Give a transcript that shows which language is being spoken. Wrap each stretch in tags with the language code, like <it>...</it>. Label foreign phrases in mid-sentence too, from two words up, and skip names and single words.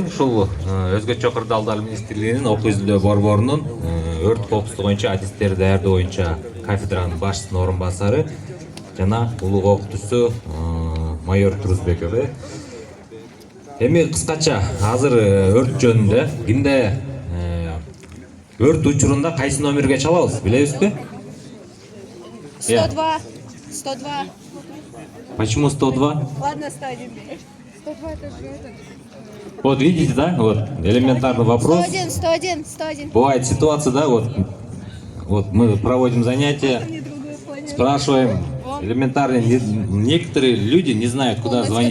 <ky>Ушул Өзгөчө кырдаалдар министрлигинин окуу изилдөө борборунун өрт коопсуздугу боюнча адистер даярдоо боюнча кафедранын башчысынын орун басары жана улуу окутуучусу майор Турузбеков. Эми кыскача азыр өрт жөнүндө кимде өрт учурунда кайсы номерге чалабыз, билебизби? 102. 102.</ky> <ru>Почему 102? Ладно, 101. 102 это же этот. Вот видите, да? Вот элементарный вопрос. 101, 101, 101. Бывает ситуация, да, вот мы проводим занятия, спрашиваем, элементарно, некоторые люди не знают, куда звонить.</ru>